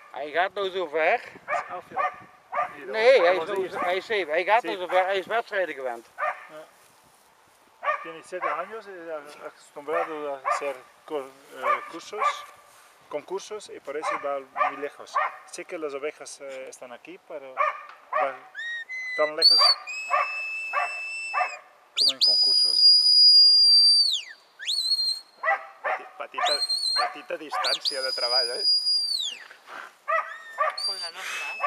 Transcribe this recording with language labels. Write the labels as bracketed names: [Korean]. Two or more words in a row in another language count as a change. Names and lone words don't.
[Dutch] Hij gaat nou zo ver. 11 jaar. Nee, hij is 7. Hij gaat nou zo ver, hij is wedstrijden gewend. [Spanish] Tiene 7 años, acostumbrado a hacer cursos, concursos y por eso va muy lejos. Sé que las ovejas están aquí, pero va tan lejos como en concursos. [Catalan] Petita distància de treball, eh? Con la nostra.